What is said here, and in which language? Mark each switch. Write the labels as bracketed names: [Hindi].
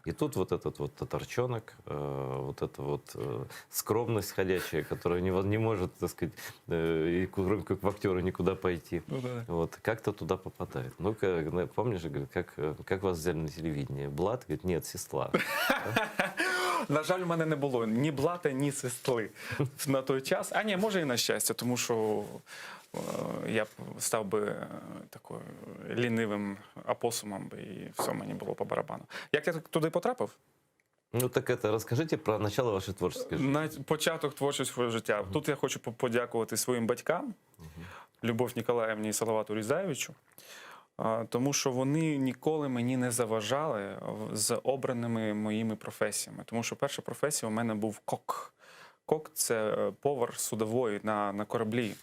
[Russian] И тут вот этот вот татарчонок, вот эта вот скромность ходячая, которая не может, так сказать, и кроме как в актера никуда пойти. Ну, да. Вот, как-то туда попадает. Ну-ка, помнишь, говорит, как вас взяли на телевидение? Блат? Говорит, нет, сестла. [Ukrainian] На жаль, у мене не було ні блата, ні сестри на той час. А ні, може і на щастя, тому що я б став би такою лінивим апосумом, і все мені було по барабану. Як я туди потрапив? [Russian] Ну так это расскажите про начало вашей творческой жизни. [Ukrainian] На початок творчого життя. Тут я хочу подякувати своїм батькам, Любов Ніколаївні і Салавату Різаєвичу, тому що вони ніколи мені не заважали з обраними моїми професіями. Тому що перша професія у мене був кок. Кок – це повар судової на кораблі.